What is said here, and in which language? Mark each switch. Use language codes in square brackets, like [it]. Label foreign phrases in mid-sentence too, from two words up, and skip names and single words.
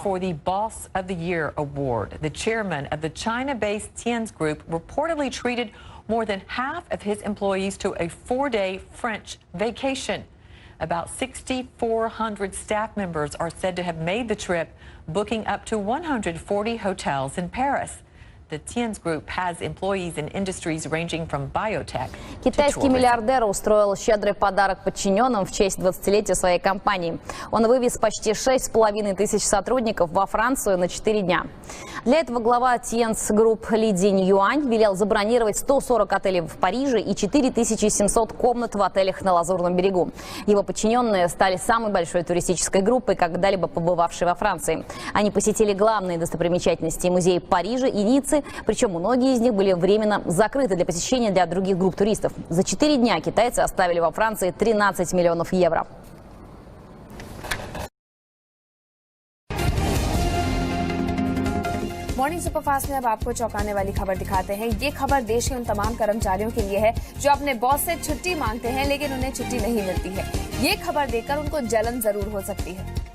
[en] for the Boss of the Year award. The chairman of the China-based Tien's Group reportedly treated more than half of his employees to a 4-day French vacation. About 6,400 staff members are said to have made the trip, booking up to 140 hotels in Paris. The Tien's Group has employees in industries ranging from biotech to [ru] Китайский [en] tourism. [ru] миллиардер устроил щедрый подарок подчиненным в честь 20-летия своей компании. Он вывез почти 6,5 тысяч сотрудников во Францию на 4 дня. Для этого глава Tien's Group Ли Цзиньюань велел забронировать 140 отелей в Париже и 4700 комнат в отелях на Лазурном берегу. Его подчиненные стали самой большой туристической группой, когда-либо побывавшей во Франции. Они посетили главные достопримечательности музеи Парижа и Ниццы, причем многие из них были временно закрыты для посещения для других групп туристов. За 4 дня китайцы оставили во Франции 13 миллионов евро. [hi] मॉर्निंग सुपरफास्ट में अब आपको चौंकाने वाली खबर दिखाते हैं। ये खबर देश के उन तमाम कर्मचारियों के लिए है जो अपने बॉस से छुट्टी मांगते हैं लेकिन उन्हें छुट्टी नहीं मिलती है। ये खबर देखकर उनको जलन जरूर हो सकती है।